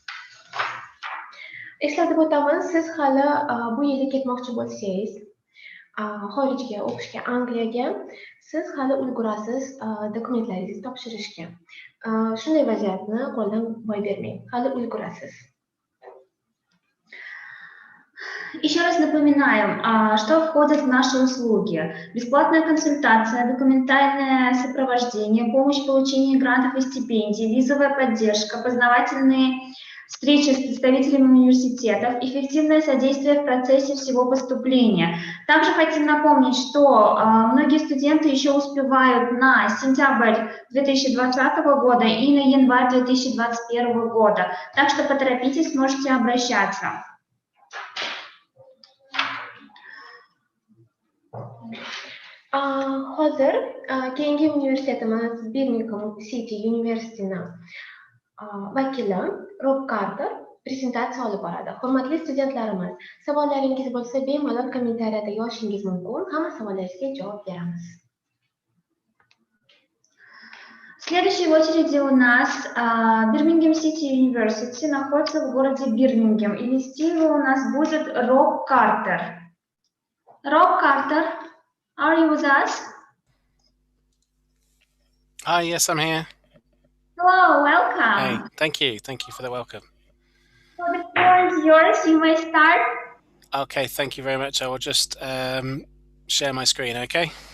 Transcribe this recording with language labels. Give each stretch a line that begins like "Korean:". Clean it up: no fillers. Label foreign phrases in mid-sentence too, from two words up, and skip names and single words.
Uzbek: Eslatib o'taman, siz hali bu yili ketmoqchi bo'lsangiz, xorijga o'qishga, Angliyaga, siz hali ulgurasiz dokumentlaringizni topshirishga. Shunday vaziyatni qo'ldan boy bermang, hali ulgurasiz.
Russian: Еще раз напоминаем, что входит в наши услуги. Бесплатная консультация, документальное сопровождение, помощь в получении грантов и стипендий, визовая поддержка, познавательные встречи с представителями университетов, эффективное содействие в процессе всего поступления. Также хотим напомнить, что многие студенты еще успевают на сентябрь 2020 года и на январь 2021 года. Так что поторопитесь, можете обращаться.
Uzbek: Hozir keyingi universitetimiz Birmingham City University'ni vakili Rob Carter prezentatsiya olib boradi. Hurmatli studentlarimiz, savollaringiz bo'lsa bemalol kommentariyada yozishingiz mumkin. Hamma savollaringizga javob beramiz.
Russian: В следующей очереди у нас Birmingham City University находится в городе Бирмингем, и вести его у нас будет Роб Картер.
English: Rob Carter, are you with us? Hi, yes, I'm here. Hello, welcome. Hey, thank you for the welcome. So the floor is yours, you may start. Okay, thank you very much. I will just share my screen, okay?